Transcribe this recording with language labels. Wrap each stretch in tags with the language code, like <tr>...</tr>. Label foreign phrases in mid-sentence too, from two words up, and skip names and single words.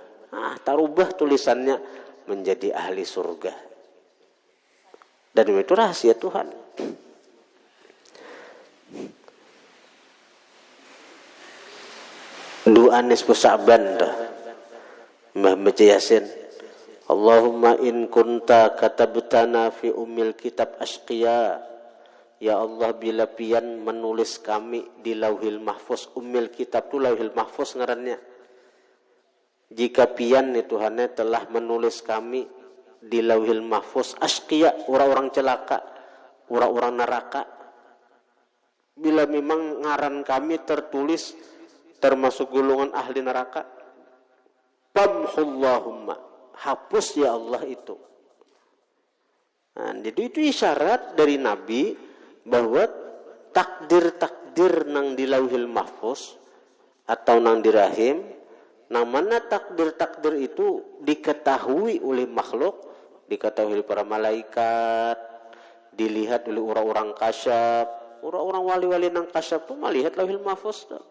<bjn>Tarubah tulisannya menjadi ahli surga. Dan itu rahasia Tuhan. Doa nisfu Sa'ban dah. Mbah baca Yasin.</bjn> <ar>اللهم إن كنت كتبتنا في أم الكتاب أشقياء.</ar> <bjn>Ya Allah, bila pian menulis kami di Lauhil Mahfuz,</bjn> <ar>أم الكتاب</ar> <bjn>tu Lauhil Mahfuz ngarannya. Jika pian nih Tuhannya telah menulis kami di Lauhil Mahfuz asqiya, orang-orang celaka, orang-orang neraka. Bila memang ngaran kami tertulis termasuk golongan ahli neraka, famhullahumma, hapus ya Allah itu. Nah, jadi itu isyarat dari Nabi bahwa takdir-takdir nang di lauhil mahfuz atau nang di rahim, nang mana takdir-takdir itu diketahui oleh makhluk, diketahui oleh para malaikat, dilihat oleh orang-orang kasyaf, orang-orang wali-wali nang kasyaf tuh melihat lauhil mahfuz tuh.</bjn>